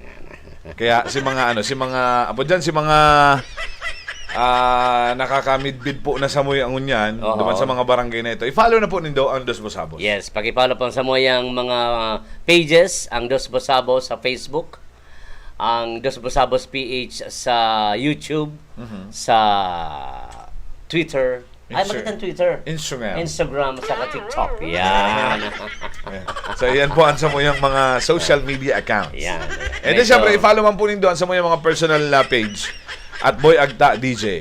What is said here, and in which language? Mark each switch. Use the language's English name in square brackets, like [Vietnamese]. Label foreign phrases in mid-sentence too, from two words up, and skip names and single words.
[Bikol] Kaya si mga nakakamidbid po na sa moyang unyan, duman sa mga barangay na ito. I-follow na po nindo ang Dos Bosabos. Yes, paki-follow po sa moyang mga pages, ang Dos Bosabos sa Facebook, ang Dos Bosabos PH sa YouTube, sa Twitter. Ay, makita Twitter. Instagram, saka TikTok. Yan. So, yan po ang sa moyang mga [English] social media accounts. [Bikol] Yan. [English] And then, [Bikol] syempre, i-follow man po nindo ang sa moyang mga personal na page at Boy Agta DJ.